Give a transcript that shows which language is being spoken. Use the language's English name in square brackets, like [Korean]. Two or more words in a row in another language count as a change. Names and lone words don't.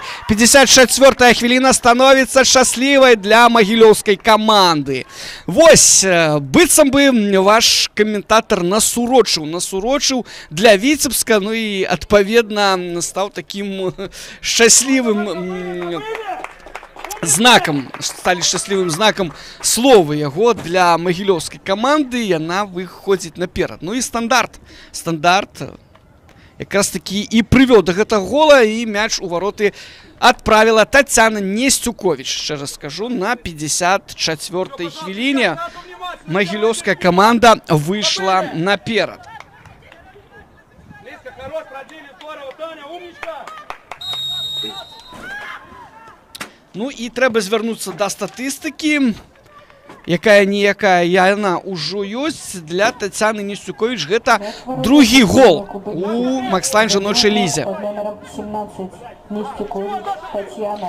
[Belarusian] 54-я хвіліна становіцца шчаслівай для магілёўскай каманды. Вось, быццам бы ваш каментатар насурочыў для Віцебска. Ну і, адпаведна, стаў такім шчаслівым знаком, стали шчаслівым знаком словы яго для магілёўскай каманды. Яна выходзіць наперад. Ну і стандарт якраз такі і прывёў да гэтага гола, і мяч у вароты адправіла Тацяна Несцюковіч. Яшчэ раз скажу, на 54-й хвіліне магілёўская каманда выйшла наперад. [Russian] хорош, продлили, здорово, Таня, умничка! [Belarusian] Ну і трэба звярнуцца да статыстыкі, якая-ніякая яна ўжо ёсць для Тацяны Несцюковіч. Гэта другі гол у Макслайн жаночай лізе. [Russian] Под номером 17 Нестюкович Татьяна.